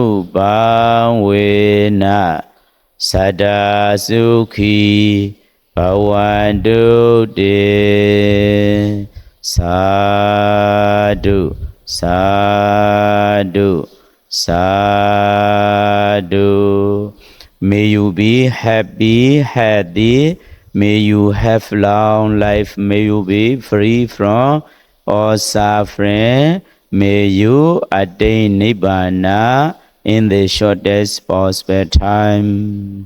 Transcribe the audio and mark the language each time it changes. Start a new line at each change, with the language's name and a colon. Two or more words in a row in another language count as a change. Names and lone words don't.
Pali: Nubhavena Sada Sukhi Bhavantu Te Sadhu Sadhu Sadhu.
English: May you be happy, healthy. May you have long life. May you be free from all suffering. May you attain Nibbana in the shortest possible time.